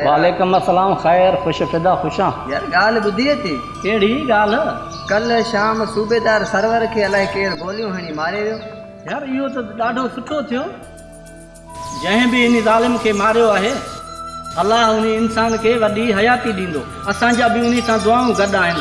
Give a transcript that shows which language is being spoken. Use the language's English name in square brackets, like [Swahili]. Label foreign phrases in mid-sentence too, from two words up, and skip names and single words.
[Arabic] وعليكم السلام [Sindhi] खैर, खुश फिदा खुशां। यार ॻाल्हि ॿुधी थी? कहिड़ी ॻाल्हि? कल शाम सूबेदार सरवर खे अलाए केरु गोलियूं हणी मारे वियो। यार इहो त ॾाढो सुठो थियो। जंहिं बि इन ज़ालिम खे मारियो आहे अलाह उन इंसान खे वॾी हयाती ॾींदो। असांजा बि उन सां दुआऊं गॾु आहिनि।